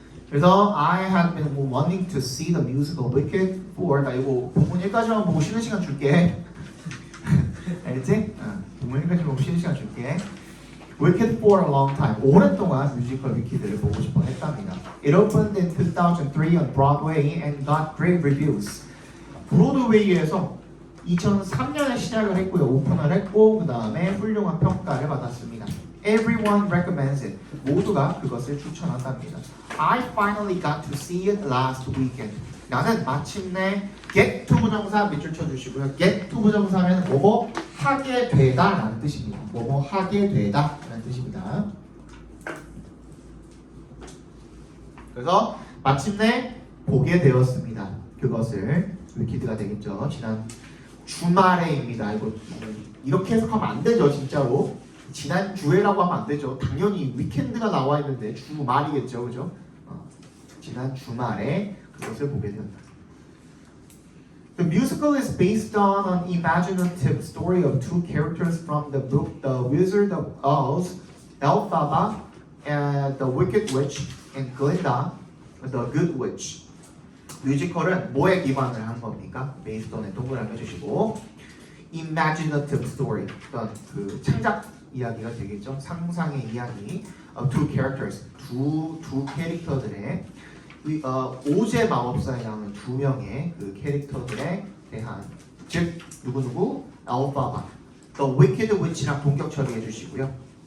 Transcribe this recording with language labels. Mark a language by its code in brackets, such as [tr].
[ko] 그래서 [en] I had been wanting to see the musical Wicked for. [ko] 나 이거 본문 1까지만 보고 쉬는 시간 줄게. 알겠지? 본문 1까지만 보고 쉬는 시간 줄게. [en] Wicked for a long time. [ko] 오랫동안 뮤지컬 위키드를 보고 싶어 했답니다. [en] It opened in 2003 on Broadway and got great reviews. [ko] 브로드웨이에서 2003년에 시작을 했고요. 오픈을 했고 그 다음에 훌륭한 평가를 받았습니다. [en] Everyone recommends it. [ko] 모두가 그것을 추천한답니다. [en] I finally got to see it last weekend. [ko] 나는 마침내 get to 부정사 밑줄 쳐주시고요. get to 부정사는 뭐뭐 하게 되다 라는 뜻입니다. 뭐뭐 하게 되다 라는 뜻입니다. 그래서 마침내 보게 되었습니다. 그것을 위키드가 되겠죠. 지난 주말에입니다. 이렇게 해석하면 안 되죠. 진짜로 지난 주에라고 하면 안 되죠. 당연히 위켄드가 나와 있는데 주말이겠죠. 그죠? 지난 주말에 그것을 보게 된다. [en] The musical is based on an imaginative story of two characters from the book The Wizard of Oz, Elphaba and the Wicked Witch, and Glinda, the Good Witch. [ko] 뮤지컬은 뭐에 기반을 한 겁니까? based on에 동그라미 해주시고 [en] imaginative story, [ko] 어떤 그 창작 이야기가 되겠죠. 상상의 이야기 [en] of two characters, [ko] 두 캐릭터들의 오제 마법사에 나오는 두 명의 그 캐릭터들에 대한 즉 누구누구 엘파바, [en] The Wicked Witch [ko] 랑 동격 처리해 주시고요.